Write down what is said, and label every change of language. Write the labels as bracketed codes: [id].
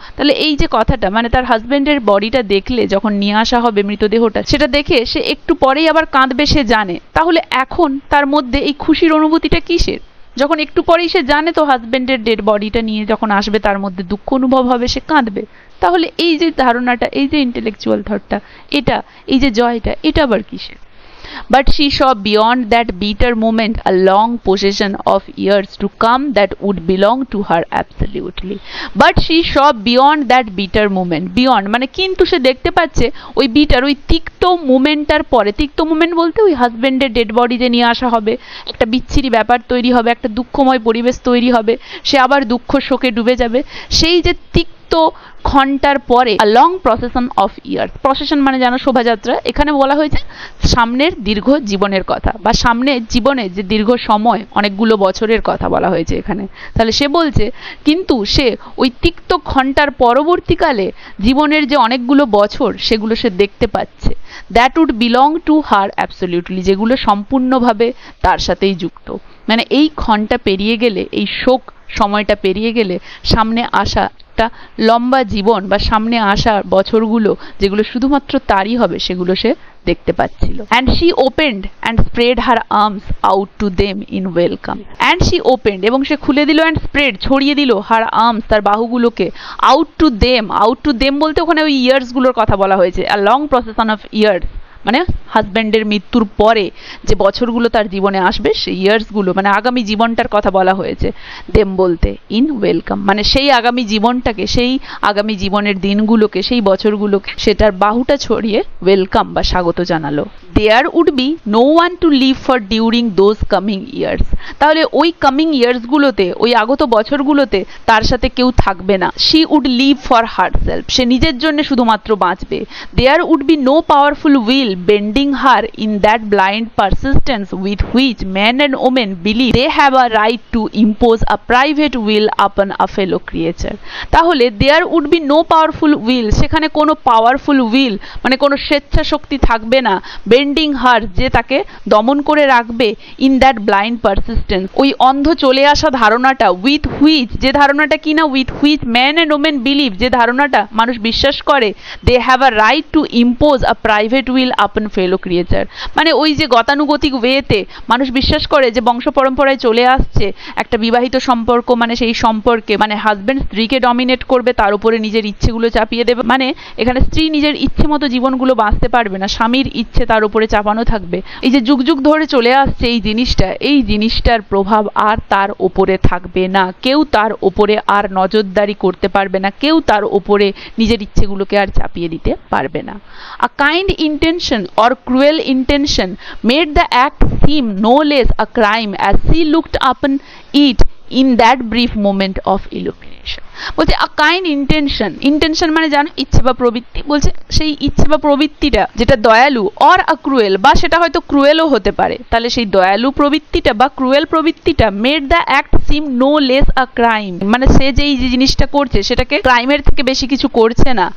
[bn] তাহলে এই যে কথাটা, মানে তার হাজবেন্ডের বডিটা দেখলে যখন নিয়ে আসা হবে মৃতদেহটা, সেটা দেখে সে একটু পরেই আবার কাঁদবে, সে জানে। তাহলে এখন তার মধ্যে এই খুশির অনুভূতিটা কিসের? যখন একটু পরেই সে জানে তো হাজবেন্ডের ডেড বডিটা নিয়ে যখন আসবে তার মধ্যে দুঃখ অনুভব হবে, সে কাঁদবে। তাহলে এই যে ধারণাটা, এই যে ইন্টেলেকচুয়াল থটটা, এটা, এই যে জয়টা, এটা আবার কিসের? [en] But she saw beyond that bitter moment a long possession of years to come that would belong to her absolutely. But she saw beyond that bitter moment. [bn] Beyond মানে কিন্তু সে দেখতে পাচ্ছে ওই বিটার, ওই তিক্ত মোমেন্টটার পরে। তিক্ত মোমেন্ট বলতে ওই হাজবেন্ডের ডেড বডি যে নিয়ে আসা হবে, একটা বিচ্ছিরি ব্যাপার তৈরি হবে, একটা দুঃখময় পরিবেশ তৈরি হবে, সে আবার দুঃখ শোকে ডুবে যাবে। সেই যে তিক্ত ঘন্টার পরে [en] a long procession of years, [bn] procession মানে জানো শোভাযাত্রা, এখানে বলা হয়েছে সামনের দীর্ঘ জীবনের কথা, বা সামনের জীবনে যে দীর্ঘ সময়, অনেকগুলো বছরের কথা বলা হয়েছে এখানে। তাহলে সে বলছে কিন্তু সে ওই তিক্ত ঘন্টার পরবর্তীকালে জীবনের যে অনেকগুলো বছর, সেগুলো সে দেখতে পাচ্ছে, [en] that would belong to her absolutely, [bn] যেগুলো সম্পূর্ণভাবে তার সাথেই যুক্ত। মানে এই ক্ষণটা পেরিয়ে গেলে, এই শোক সময়টা পেরিয়ে গেলে সামনে আসা একটা লম্বা জীবন বা সামনে আসা বছরগুলো যেগুলো শুধুমাত্র তারই হবে, সেগুলো সে দেখতে পাচ্ছিল। [en] and she opened and spread her arms out to them in welcome. and she opened, [bn] এবং সে খুলে দিল, [en] and spread [bn] ছড়িয়ে দিল, [en] her arms [bn] তার বাহুগুলোকে, [en] out to them, [bn] out to them বলতে ওখানে ওই ইয়ার্স গুলোর কথা বলা হয়েছে, [en] a long procession of years, [bn] মানে হাজবেন্ডের মৃত্যুর পরে যে বছরগুলো তার জীবনে আসবে, সেই ইয়ার্সগুলো মানে আগামী জীবনটার কথা বলা হয়েছে। দেম বলতে ইন ওয়েলকাম, মানে সেই আগামী জীবনটাকে, সেই আগামী জীবনের দিনগুলোকে, সেই বছরগুলোকে সেটার বাহুটা ছড়িয়ে ওয়েলকাম বা স্বাগত জানালো। [en] there would be no one to live for during those coming years, [bn] তাহলে ওই কামিং ইয়ার্সগুলোতে, ওই আগত বছরগুলোতে তার সাথে কেউ থাকবে না। [en] she would live for herself, [bn] সে নিজের জন্য শুধুমাত্র বাঁচবে। [en] There would be no powerful will bending her in that blind persistence with which men and women believe they have a right to impose a private will upon a fellow creature. [bn] তাহলে [en] there would be no powerful will, [bn] সেখানে কোনো powerful will মানে কোনো স্বেচ্ছা শক্তি থাকবে না, [en] bending her [bn] যে তাকে দমন করে রাখবে, [en] in that blind persistence [bn] ওই অন্ধ চলে আসা ধারণাটা, with which যে ধারণাটা কিনা, [en] with which men and women believe [bn] যে ধারণাটা মানুষ বিশ্বাস করে, [en] they have a right to impose a private will upon fellow creature, [bn] মানে ওই যে গতানুগতিক ওয়েতে মানুষ বিশ্বাস করে যে বংশ পরম্পরায় চলে আসছে একটা বিবাহিত সম্পর্ক, মানে সেই সম্পর্কে মানে হাজবেন্ড স্ত্রীকে ডমিনেট করবে, তার উপরে নিজের ইচ্ছেগুলো চাপিয়ে দেবে, মানে এখানে স্ত্রী নিজের ইচ্ছে মতো জীবনগুলো বাঁচতে পারবে না, স্বামীর ইচ্ছে তার উপরে চাপানো থাকবে। এই যে যুগ যুগ ধরে চলে আসছে এই জিনিসটা, এই জিনিসটার প্রভাব আর তার ওপরে থাকবে না, কেউ তার ওপরে আর নজরদারি করতে পারবে না, কেউ তার ওপরে নিজের ইচ্ছেগুলোকে আর চাপিয়ে দিতে পারবে না। [en] A kind intention or cruel intention made the act seem no less a crime as she looked upon it in that brief moment of illumination. [bn] বলছে [en] a kind intention, [bn] ইন্টেনশন মানে জানো ইচ্ছে বা প্রবৃত্তি, বলছে সেই ইচ্ছে বা প্রবৃত্তিটা যেটা দয়ালু, [en] or a cruel [bn] বা সেটা হয়তো ক্রুয়েলও হতে পারে, তাহলে সেই দয়ালু প্রবৃত্তিটা বা cruel প্রবৃত্তিটা [en] made the act seem no less a crime, [bn] মানে সে যেই যে জিনিসটা করছে সেটাকে ক্রাইমের থেকে বেশি কিছু করছে না।